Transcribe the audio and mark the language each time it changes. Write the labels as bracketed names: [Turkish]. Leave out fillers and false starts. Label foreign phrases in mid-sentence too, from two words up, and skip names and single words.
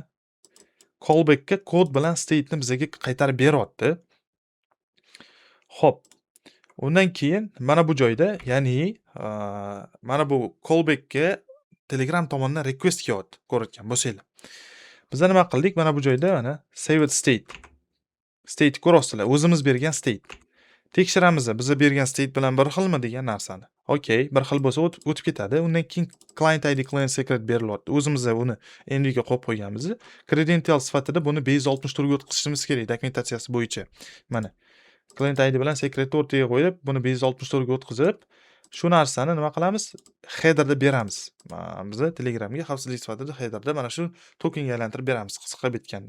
[Uzbek] Callback'ga kod bilan state'ni bizga qaytarib beryapti. Xo'p. Undan keyin mana bu joyda, ya'ni mana bu callback'ga Telegram tomonidan request kelyapti, ko'rayotgan bo'lsanglar. Biz nima qildik? Mana bu joyda mana [English] saved state. [Uzbek] State ko'rasizlar, o'zimiz bergan state. Tekshiramiz, biz bergan state bilan bir xilmi degan narsani. Okay, bir xil bo'lsa o'tib ketadi. Undan keyin [English] client ID, client secret [Uzbek] berilyapti. O'zimiz uni endiga qo'yib qo'yganmiz. Credential sifatida buni base64 ga o'tkazishimiz kerak dokumentatsiyasi bo'yicha. Mana [English] client ID [Uzbek] bilan secretni o'rtaga qo'yib, buni base64 ga o'tkazib, shu narsani nima qilamiz? Headerda beramiz. Biz Telegramga xavfsizlik sifatida headerda mana shu tokenga aylantirib beramiz, qisqa bitganda.